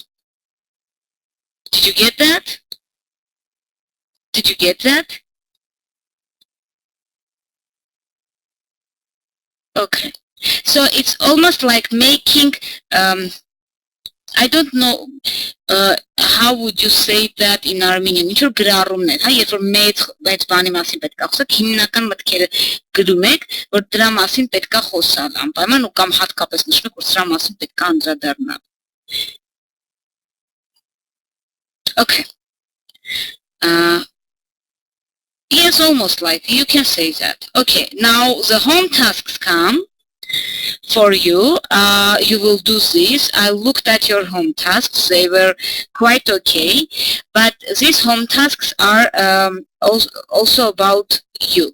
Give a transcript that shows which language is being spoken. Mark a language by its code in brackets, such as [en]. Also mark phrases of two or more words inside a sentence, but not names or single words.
[en] Did you get that? Did you get that? Okay. So it's almost like making, I don't know, how would you say that in Armenian? [hy] Ինչ որ գրառումն է, հա, երբ որ մեծ բանի մասին պետք է խոսեք, հիմնական մտքերը գրում եք, որ դրա մասին պետք է խոսալ, անպայման ու կամ հատկապես նշում եք, որ դրա մասին պետք է անդրադառնալ։ Okay. [en] Yes, almost like you can say that. Okay, now the home tasks come. for you. You will do this. I looked at your home tasks. They were quite okay, but these home tasks are also about you.